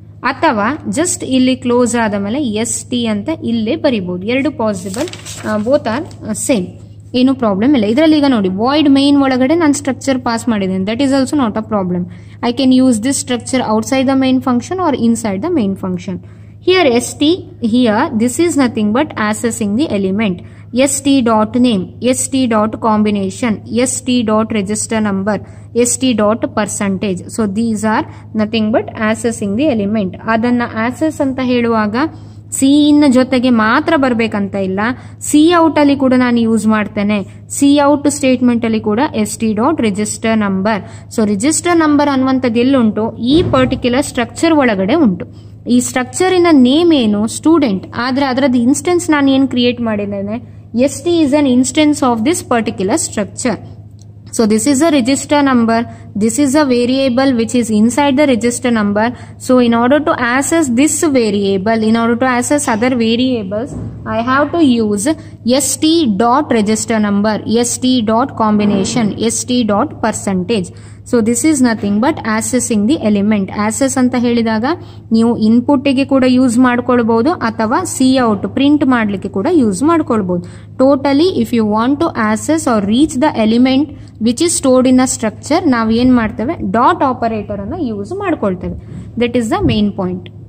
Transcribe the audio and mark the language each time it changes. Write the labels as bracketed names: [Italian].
[Kannada] ಅಥವಾ ಜಸ್ಟ್ ಇಲ್ಲಿ ಕ್ಲೋಸ್ ಆದ ಮೇಲೆ ST ಅಂತ ಇಲ್ಲೇ ಬರಿಬಹುದು. ಎರಡು ಪಾಸಿಬಲ್, ಬೋತ್ ಆರ್ ಸೇಮ್, ಏನು ಪ್ರಾಬ್ಲಮ್ ಇಲ್ಲ. ಇದರಲ್ಲಿ ಈಗ ನೋಡಿ, ವಾಯ್ಡ್ ಮೇನ್ ಒಳಗಡೆ ನಾನು ಸ್ಟ್ರಕ್ಚರ್ ಪಾಸ್ ಮಾಡಿದ್ದೇನೆ. [English] That is also not a problem. I can use this structure outside the main function or inside the main function. Here ST, here this is nothing but accessing the element. ST dot name, ST dot combination, ST dot register number, ST dot percentage. So these are nothing but accessing the element. [Kannada] ಅದನ್ನ access ಅಂತ ಹೇಳುವಾಗ C ಇನ್ ಜೊತೆಗೆ ಮಾತ್ರ ಬರ್ಬೇಕಂತ ಇಲ್ಲ, C out ಅಲ್ಲಿ ಕೂಡ ನಾನು ಯೂಸ್ ಮಾಡ್ತೇನೆ. ಸಿ ಔಟ್ ಸ್ಟೇಟ್ಮೆಂಟ್ ಅಲ್ಲಿ ಕೂಡ ST dot register number. So register number ಅನ್ನುವಂಥದ್ದು ಎಲ್ಲುಂಟು? ಈ ಪರ್ಟಿಕ್ಯುಲರ್ ಸ್ಟ್ರಕ್ಚರ್ ಒಳಗಡೆ ಉಂಟು. ಈ ಸ್ಟ್ರಕ್ಚರಿನ ನೇಮ್ ಏನು? ಸ್ಟೂಡೆಂಟ್. ಆದ್ರೆ ಅದರದ್ದು ಇನ್ಸ್ಟೆನ್ಸ್ ನಾನು ಏನು ಕ್ರಿಯೇಟ್ ಮಾಡಿದ್ದೇನೆ? [English] ST is an instance of this particular structure. So this is a register number. This is a variable which is inside the register number. So in order to access this variable, in order to access other variables, I have to use ST dot register number, ST dot combination, ST dot percentage. So this is nothing but accessing the element. [Kannada] Access ಅಂತ ಹೇಳಿದಾಗ ನೀವು input ಗೆ ಕೂಡ use ಮಾಡ್ಕೊಳ್ಬಹುದು, ಅಥವಾ C out print ಮಾಡ್ಲಿಕ್ಕೆ ಕೂಡ use ಮಾಡ್ಕೊಳ್ಬಹುದು. [English] totally if you want to access or reach the element which is stored in a structure, [Kannada] ನಾವು ಏನ್ ಮಾಡ್ತೇವೆ? ಡಾಟ್ ಆಪರೇಟರ್ ಅನ್ನ use ಮಾಡ್ಕೊಳ್ತೇವೆ. [English] That is the main point.